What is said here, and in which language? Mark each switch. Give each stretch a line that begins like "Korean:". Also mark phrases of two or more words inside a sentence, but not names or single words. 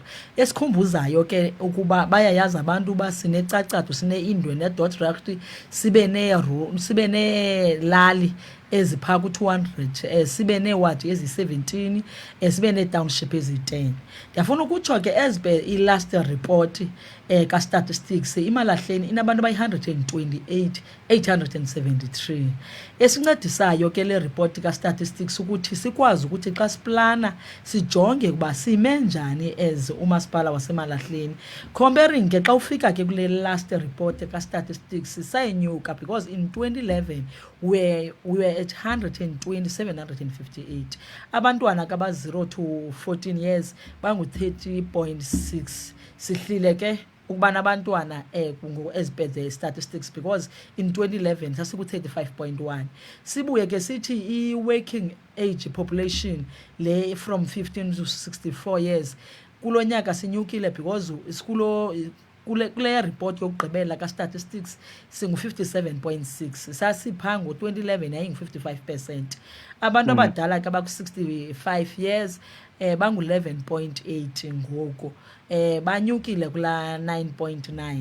Xhosa: Esikhumbuzayo ke ukuba bayayazi abantu uba sinecacado, sineindwe ne-Dothraki, sibe neelali eziphaa ku-200, sibe neewadi eziyi-17, sibe nee-township eziyi-10. Ndiyafuna ukutsho ke
English: as per
Xhosa: i-last report ka-statistics, iMalahleni inabantu abayi-128,873. Esincedisayo ke le report ka-statistics ukuthi sikwazi ukuthi xa siplana sijonge ukuba sime njani as umasipala waseMalahleni. Comparing ke xa ufika ke kule last report ka-statistics sayenyuka,
English: because in 2011 we were at 120,758.
Xhosa: Abantwana kaba-
English: 0 to 14 years
Xhosa: bangu-30.6. Sihlile ke ukuba nabantwana
English: as per the statistics, because in 2011
Xhosa: sasiku-35.1. Sibuye ke sithi i-
English: working age population
Xhosa: le
English: from 15 to 64 years
Xhosa: kulo nyaka sinyukile, because kule report yokugqibela ka-statistics singu-57.6. Sasiphaa ngo-2011 yayingu-55%. Abantu abadala ke abaku-65 years bangu-11.8 ngoku, banyukile kulaa 9.9.